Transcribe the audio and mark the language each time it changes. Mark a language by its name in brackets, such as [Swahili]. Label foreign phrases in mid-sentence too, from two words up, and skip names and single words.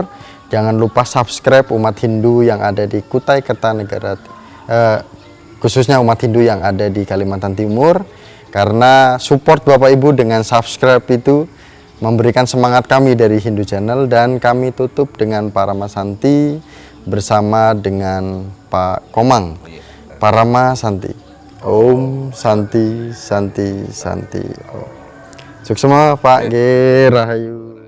[Indonesian] Jangan lupa subscribe umat Hindu yang ada di Kutai Kertanegara, khususnya umat Hindu yang ada di Kalimantan Timur, karena support Bapak Ibu dengan subscribe itu memberikan semangat kami dari Hindu Channel. Dan kami tutup dengan Parama Santi bersama dengan Pak Komang. [Sanskrit] Parama Santi. Om Santi Santi Santi Om. [Indonesian] Suksema Pak G. Rahayu.